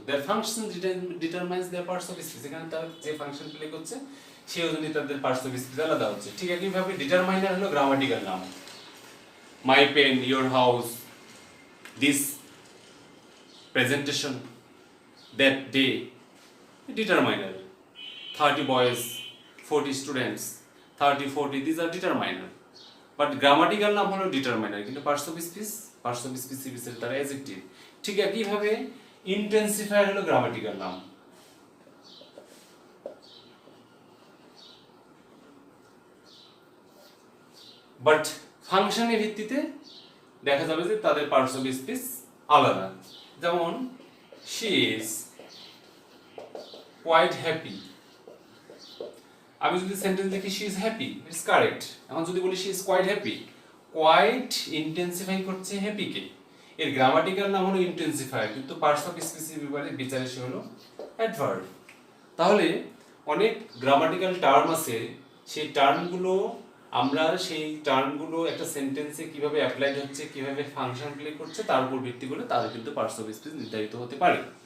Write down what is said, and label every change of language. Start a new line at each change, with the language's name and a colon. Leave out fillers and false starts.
English: Their function determines their parts of speech.
Bangla: এখানে তার যে ফাংশন প্লে করছে সেই অনুযায়ী তাদের পার্টস অফ স্পিচ আলাদা হচ্ছে। ঠিক একইভাবে ডিটারমাইনার হলো গ্রামাটিক্যাল নাম।
English: My pen, your house, this presentation, that day, determiner. 30 boys, 40 students, 30, 40, these are determiner.
Bangla: But grammatical নাম হলো determiner, কিন্তু parts of speech এর তারা adjective। ঠিক একইভাবে intensifier হলো grammatical নাম। বাট ফাংশনের ভিত্তিতে দেখা যাবে যে তাদের পার্টস অফ স্পিচ আলাদা।
English: যেমন she is quite happy,
Bangla: আমি যদি সেন্টেন্স লিখি
English: she is happy, it's correct।
Bangla: এখন যদি বলি
English: she is quite happy,
Bangla: quite intensify করছে হ্যাপি কে, এর গ্রামাটিক্যাল নাম হলো ইন্টেন্সিফায়ার, কিন্তু পার্টস অফ স্পিচ বিচারে সে হলো অ্যাডভার্ব। তাহলে অনেক গ্রামাটিক্যাল টার্ম আছে, সেই টার্মগুলো আমরা সেই টার্মগুলো একটা সেন্টেন্সে কিভাবে অ্যাপ্লাইড হচ্ছে, কিভাবে ফাংশন প্লে করছে তার উপর ভিত্তি করে তাদের কিন্তু পার্টস অফ স্পিচ নির্ধারিত হতে পারে।